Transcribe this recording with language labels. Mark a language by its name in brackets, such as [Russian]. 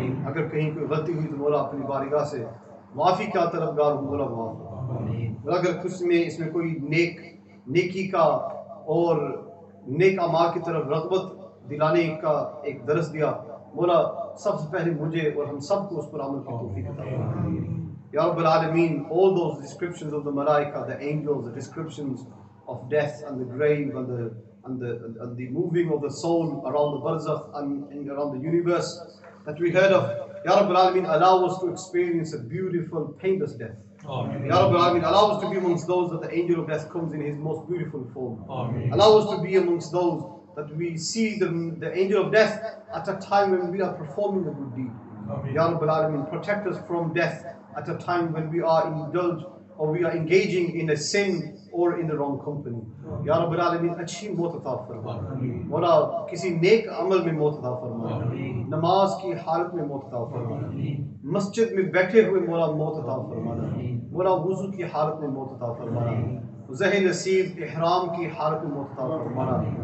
[Hindi] अगर कहीं कोई गलती हुई तो मौला अपनी बारगाह से माफ़ी का तलबगार हूँ, मौला माफ़ फरमा. अगर कुछ में इसमें कोई नेकी का और नेक अमाल की तरफ रग़बत दिलाने का एक दरस दिया, मौला सबसे पहले मुझे और हम सबको उस पर अमल की तौफीक अता फरमा. [Arabic] Ya Rabbal Alameen, [English] all those descriptions of the malaika, the angels, the descriptions of death and the grave and the moving of the soul around the barzakh and around the universe that we heard of, Ya Rabbal Alameen, allow us to experience a beautiful, painless death. [Arabic] Ya Rabbal Alameen, [English] allow us to be amongst those that the angel of death comes in his most beautiful form. Allow us to be amongst those that we see the angel of death at a time when we are performing a good deed. [Arabic] Ya Rabbal Alameen, [English] protect us from death at a time when we are indulged or we are engaging in a sin or in the wrong company. [Arabic] Ya Rabbal Alameen, [Hindi] अच्छी मौत अता फरमा. मौला किसी नेक अमल में मौत अता फरमा. नमाज की हालत में मौत अता फरमा. मस्जिद में बैठे हुए मौला मौत अता फरमाना. मौला वुज़ू की हालत में मौत अता फरमाना. ज़ह नसीब इहराम की हालत में मौत अता फरमाना.